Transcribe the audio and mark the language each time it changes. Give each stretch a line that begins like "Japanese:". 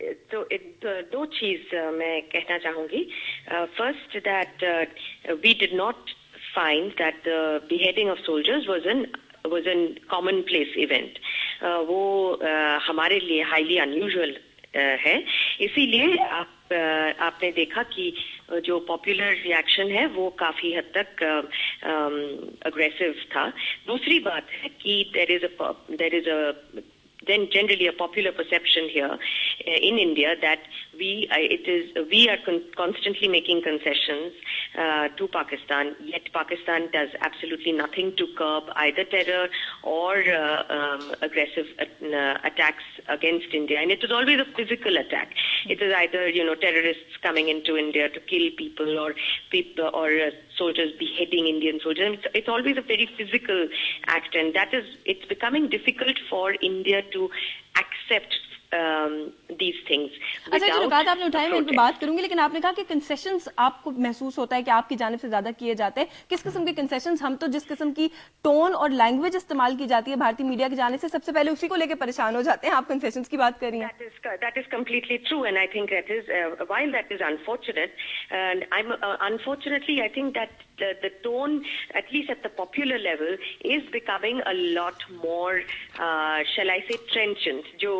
Urdu: تو دو چیز میں کہنا چاہوں گی.
English: First that we did not find that the beheading of soldiers was an commonplace event.
Urdu: وہ ہمارے لیے
English: highly unusual
Urdu: ہے. اسی لیے آپ نے دیکھا کہ جو پاپولر ریئیکشن ہے وہ کافی حد تک اگریسو تھا. دوسری بات ہے کہ
English: there is a then generally a popular perception here in India that we are constantly making concessions to Pakistan, yet Pakistan does absolutely nothing to curb either terror or aggressive attacks against India. And it is always a physical attack. It is either terrorists coming into India to kill people, or soldiers beheading Indian soldiers. It's always a very physical act, and it's becoming difficult for India to accept these things.
Urdu: اچھا, جو نکات آپ نے اٹھائے میں ان پہ بات کروں گی, لیکن آپ نے کہا کہ کنسیشنز آپ کو محسوس ہوتا ہے کہ آپ کی جانب سے زیادہ کیے جاتے ہیں. کس قسم کے کنسیشنز؟ ہم تو جس قسم کی ٹون اور لینگویج استعمال کی جاتی ہے بھارتی میڈیا کی جانب سے, سب سے پہلے اسی کو لے کے پریشان ہو جاتے ہیں. آپ کنسیشنز کی بات کر رہی ہیں.
English: That is completely true, and I think that is while that is unfortunate, and unfortunately I think that the tone, at least at the popular level, is becoming a lot more shall I say trenchant.